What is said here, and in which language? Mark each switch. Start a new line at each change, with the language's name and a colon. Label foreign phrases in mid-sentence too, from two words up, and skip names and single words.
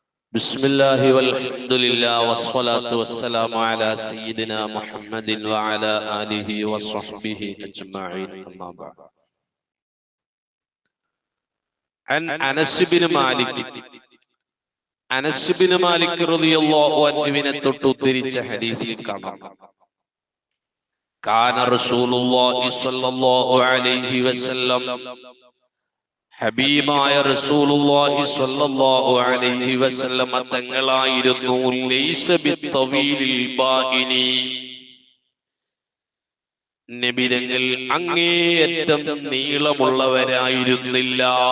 Arabic: بسم الله والحمد لله والصلاة والسلام على سيدنا محمد وعلى آله وصحبه أجمعين أما بعد. عن أنس بن مالك رضي الله عنه
Malayalam: തൊട്ടുദ്ധരിച്ച ഹദീസിൽ കാണാം
Arabic: كان رسول الله صلى الله عليه وسلم
Malayalam: ഹബീബായ റസൂലുള്ളാഹി സ്വല്ലല്ലാഹു അലൈഹി വസല്ലം തങ്ങളായിരുന്നു
Arabic: ليس بالطويل البائن
Malayalam: നബി തങ്ങൾ അങ്ങേയറ്റം നീളമുള്ളവരായിരുന്നില്ല.